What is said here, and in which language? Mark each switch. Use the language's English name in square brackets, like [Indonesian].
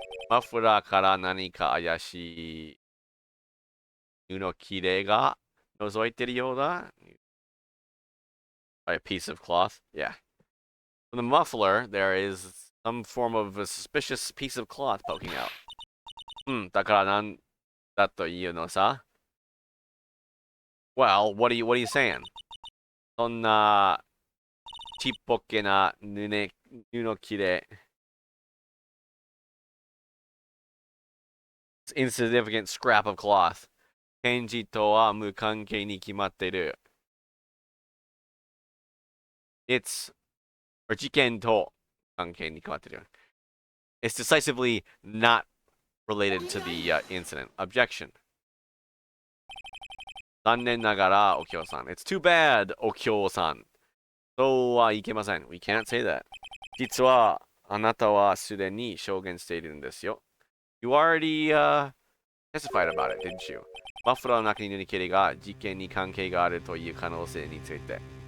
[Japanese] マフラーから何か怪しい布切れが覗いてるようだ。 [English] A piece of cloth. Yeah. From the muffler, there is some form of a suspicious piece of cloth poking out. [Japanese] だからなんだというのさ。 [English] Well, what are you saying? [Japanese] そんなちっぽけな布切れ。 [English] Insignificant scrap of cloth. [Japanese] 検事とは無関係に決まっている。 [English] It's, or [Japanese] 事件と関係に決まっている。 [English] It's decisively not related to the incident. Objection. [Japanese] 残念ながら、お京さん。 [English] It's too bad, [Japanese] お京さん。そうはいけません。 [English] We can't say that. [Japanese] 実は、あなたはすでに証言しているんですよ。 [English] You already testified about it, didn't you? [Japanese] マフラーの中に布切れが事件に関係があるという可能性について。